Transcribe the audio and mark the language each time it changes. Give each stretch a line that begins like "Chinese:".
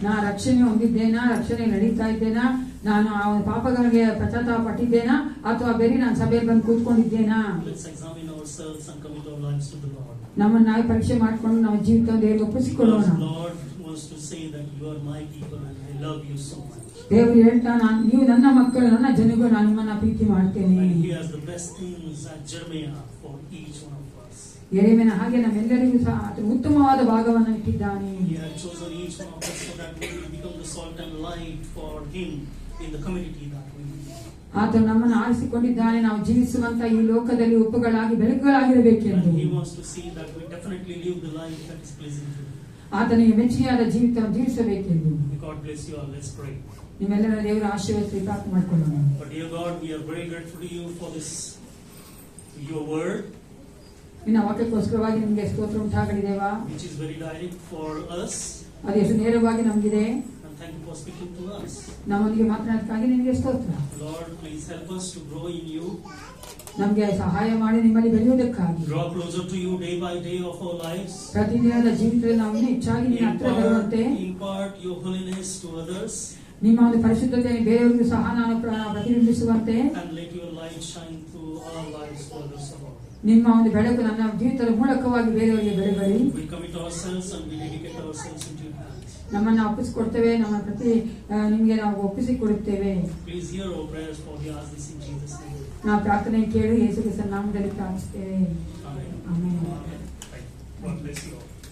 Kannada: ನಾ ರಕ್ಷಣೆ ಹೊಂದಿದ್ದೇನಾ, ರಕ್ಷಣೆ ನಡೀತಾ ಇದ್ದೇನಾ, ನಾನು ಆ ಪಾಪಗಳಿಗೆ ಪಶ್ಚಾತ್ತಾಪ ಪಟ್ಟಿದ್ದೇನಾ, ಅಥವಾ ಬೇರೆ ನಾನು ಸಭೆಯಲ್ಲಿ ಬಂದು ಕೂತ್ಕೊಂಡಿದ್ದೇನಾ?
English: Let's examine ourselves and commit our lives to the Lord.
Kannada: ನಮ್ಮನ್ನ ನಾವು ಪರೀಕ್ಷೆ ಮಾಡಿಕೊಂಡು ನಾವು ಜೀವಿತ ದೇವರಿಗೆ ಒಪ್ಪಿಸಿಕೊಳ್ಳೋಣ.
English: Because Lord wants to say that you are my people and I love you so much.
Kannada: ದೇವರು ಹೇಳ್ತಾ, ನೀವು ನನ್ನ ಮಕ್ಕಳು, ನನ್ನ ಜನಗಳು, ನಾನು ನಿಮ್ಮನ್ನ ಪ್ರೀತಿ ಮಾಡ್ತೇನೆ.
English: And He has the best things at Jeremiah for each one of us.
Kannada: ಯೆರೆಮೀಯನ ಹಾಗೆ ನಮ್ಮೆಲ್ಲರಿಗೂ ಸಹ ಆತನು ಉತ್ತಮವಾದ ಭಾಗವನ್ನು ಇಟ್ಟಿದ್ದಾನೆ.
English: He has chosen each one of us so that we will become the salt and light for Him in the community that we live.
Kannada: ಆತನು ನಮ್ಮನ್ನು ಆರಿಸಿಕೊಂಡಿದ್ದಾನೆ, ನಾವು ಜೀವಿಸುವಂತ ಈ ಲೋಕದಲ್ಲಿ ಉಪ್ಪುಗಳಾಗಿ ಬೆಳಗುಗಳಾಗಿರಬೇಕೆಂದು.
English: And He wants to see that we definitely live the life that is pleasing to Him.
Kannada: ಆತನಿಗೆ ಮೆಚ್ಚುಗೆಯಾದ ಜೀವಿತವನ್ನು ಜೀವಿಸಬೇಕೆಂದು.
English: God bless you all. Let's pray.
Kannada: ನಿಮ್ಮೆಲ್ಲರ ದೇವರ ಆಶೀರ್ವಾದ ಪ್ರಾರ್ಥನೆ ಮಾಡಿಕೊಳ್ಳೋಣ.
English: But dear God, we are very grateful to you for this, your word,
Kannada: ನಿನ್ನ ವಾಕ್ಯಕ್ಕೋಸ್ಕರವಾಗಿ ನಿಮಗೆ ಸ್ತೋತ್ರ ಉಂಟಾಗಲಿ ದೇವಾ.
English: which is very direct for us.
Kannada: ಅದು ಎಷ್ಟು ನೇರವಾಗಿ ನಮಗಿದೆ.
English: And thank you for speaking to us.
Kannada: ನಮ್ಮೊಂದಿಗೆ ಮಾತನಾಡಕ್ಕಾಗಿ ನಿಮಗೆ ಸ್ತೋತ್ರ.
English: Lord, please help us to grow in you.
Kannada: ನಮಗೆ ಸಹಾಯ ಮಾಡಿ ನಿಮ್ಮಲ್ಲಿ ಬೆಳೆಯುವುದಕ್ಕಾಗಿ.
English: Draw closer to you day by day of our lives.
Kannada: ಪ್ರತಿದಿನದ ಜೀವಿತದಲ್ಲಿ ನಾವು ಇನ್ನೂ ಹೆಚ್ಚಾಗಿ ನಿನ್ನ ಹತ್ರ ಬರುವಂತೆ
English: Impart your holiness to others.
Kannada: ನಿಮ್ಮ ಒಂದು ಪರಿಶುದ್ಧತೆಯನ್ನು ಬೇರೆಯವರಿಗೂ ಸಹ ನಾನು ಪ್ರತಿಬಿಂಬಿಸುವಂತೆ.
English: And let your light shine through our lives to others about.
Kannada: ನಿಮ್ಮ ಒಂದು ಬೆಳಕು ನನ್ನ ಜೀವಿತದ ಮೂಲಕವಾಗಿ ಬೇರೆಯವರಿಗೆ ಬೆಳಗಲಿ.
English: We commit ourselves and we dedicate ourselves into your hands.
Kannada: ನಮ್ಮನ್ನು ಒಪ್ಪಿಸಿಕೊಡ್ತೇವೆ, ನಮ್ಮ ಪ್ರತಿ ನಿಮಗೆ ನಾವು ಒಪ್ಪಿಸಿಕೊಡುತ್ತೇವೆ.
English: Please hear our prayers, for we ask this in Jesus' name.
Kannada: ನಾವು ಪ್ರಾರ್ಥನೆ ಕೇಳಿ ಯೇಸು ಕ್ರಿಸ್ತನ ನಾಮದಲ್ಲಿ ಪ್ರಾರ್ಥಿಸುತ್ತೇವೆ.
English: Amen.
Kannada: Amen.
English: God bless you all.